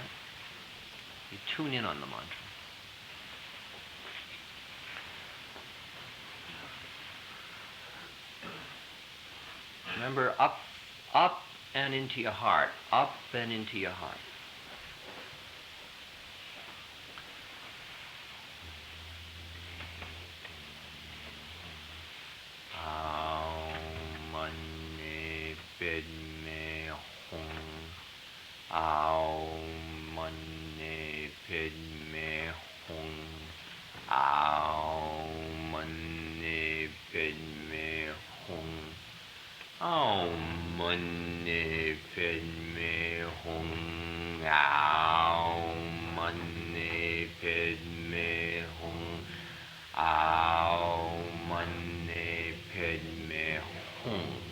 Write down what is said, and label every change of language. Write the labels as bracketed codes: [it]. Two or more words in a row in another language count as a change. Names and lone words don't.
[en] You tune in on the mantra. Remember, up and into your heart, up and into your heart. [sa] Pedme hung, ao manne pedme hung, ao manne pedme hung, ao manne pedme hung, ao manne pedme hung, ao manne pedme hung.